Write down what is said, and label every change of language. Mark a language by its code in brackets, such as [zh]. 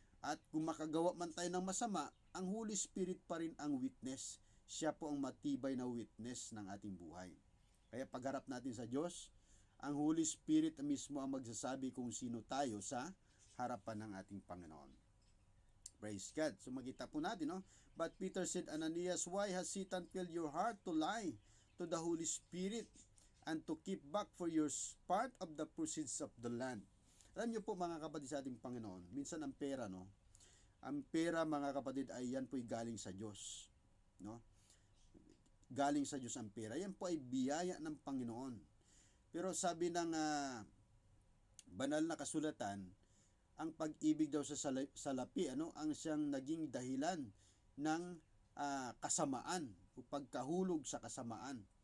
[tl] At kung makagawa man tayo ng masama, ang Holy Spirit pa rin ang witness. Siya po ang matibay na witness ng ating buhay. Kaya pagharap natin sa Diyos, ang Holy Spirit mismo ang magsasabi kung sino tayo sa harapan ng ating Panginoon. [en] Praise God. [tl] So makita po natin, no? [en] But Peter said, Ananias, why has Satan filled your heart to lie to the Holy Spirit and to keep back for your part of the proceeds of the land? [tl] Alam niyo po, mga kapatid sa ating Panginoon, minsan ang pera, no? Ang pera, mga kapatid, ay yan po'y galing sa Diyos. No? Galing sa Diyos ang pera. Yan po ay biyaya ng Panginoon. Pero sabi ng banal na kasulatan, ang pag-ibig daw sa salapi, ang siyang naging dahilan ng kasamaan o pagkahulog sa kasamaan.